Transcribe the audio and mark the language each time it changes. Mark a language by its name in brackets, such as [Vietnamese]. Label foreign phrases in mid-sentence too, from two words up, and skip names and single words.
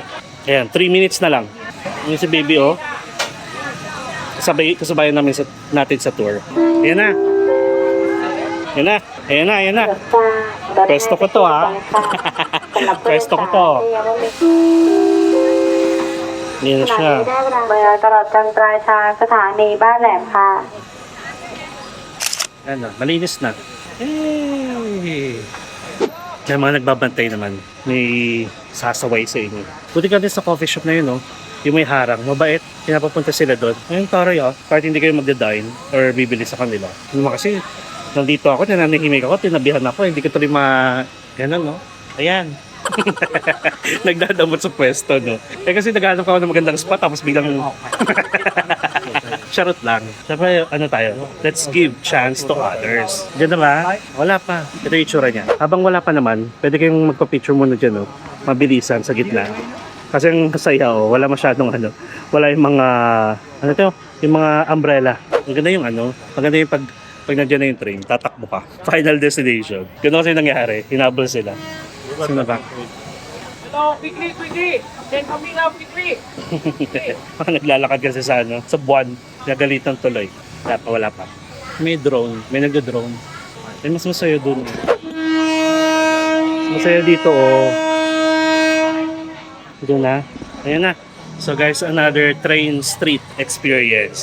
[Filipino] Ayan, 3 minutes na lang. Yung si baby oh. Kasabayan namin natin sa tour. Ayan na. Ayan na. Pwesto ko to ha. Pwesto ko to. Ayan na siya. [Thai] ตลอดจนปลายทางสถานีบ้านแหลมค่ะ [Filipino] Ayan na, malinis na. Hey! May mga nagbabantay naman. May sasaway sa inyo. Buti ka din sa [English] coffee shop [Filipino] na yun, no? Yung may harang. Mabait. Pinapapunta sila doon. Ngayon, taray kahit hindi kayo magda-dine or bibili sa kanila. Naman kasi, nandito ako, nananahimik ako, tinabihan ako. Hindi ko tuloy Ganun, no? Ayan. Nagdadamot sa pwesto, no? Kasi naghanap ako ng magandang spot, tapos biglang charot lang. Siyempre, tayo? [English] Let's give chance to others. [Filipino] Diyan na ba? Wala pa. Ito yung itsura niya. Habang wala pa naman, pwede kayong magpa-picture muna dyan, no? Mabilisan sa gitna. Kasi ang saya, wala masyadong wala yung mga, yung mga umbrella. Maganda yung maganda yung pag nandiyan na yung train, tatakbo ka. [English] Final destination. [Filipino] Ganun kasi nangyari. Hinabol sila. Sino ba? [English] Quickly! Then coming up, quickly! [Filipino] Naglalakad kasi sa buwan. Nagalitan tuloy. Wala pa. May drone. May nagdo-drone. Ay, mas masaya dun. Masaya dito, oh. Doon na. Ayan na. [English] So guys, another train street experience.